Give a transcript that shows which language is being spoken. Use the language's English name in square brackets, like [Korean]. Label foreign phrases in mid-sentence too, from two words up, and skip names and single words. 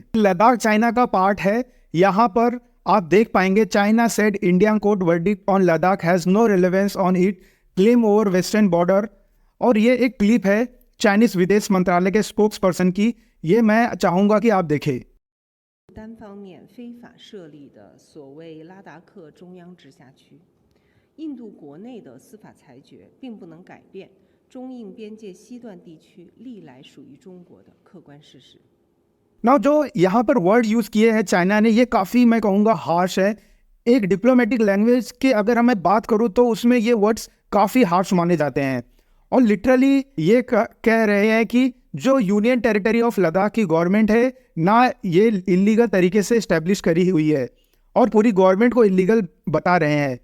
[Hindi] लद्दाख चाइना का पार्ट है। यहाँ पर आप देख पाएंगे [English] China said Indian court verdict on Ladakh has no relevance on its claim over western border. [Hindi] और ये एक क्लिप है चाइनीज विदेश मंत्रालय के स्पोक्स पर्सन की, ये मैं चाहूँगा कि आप देखें। [Chinese] 单方面非法设立的所谓拉达克中央直辖区，印度国内的司法裁决并不能改变中印边界西段地区历来属于中国的客观事实。 [Hindi] ना जो यहाँ पर [English] word use [Hindi] किए हैं चाइना ने, ये काफ़ी मैं कहूँगा हार्श है। एक [English] diplomatic language [Hindi] के अगर मैं बात करूँ तो उसमें ये वर्ड्स काफ़ी हार्श माने जाते हैं और लिटरली ये कह रहे हैं कि जो यूनियन टेरिटरी ऑफ लद्दाख की गवर्नमेंट है ना, ये इलीगल तरीके से इस्टेब्लिश करी हुई है और पूरी गवर्नमेंट को इलीगल बता रहे हैं।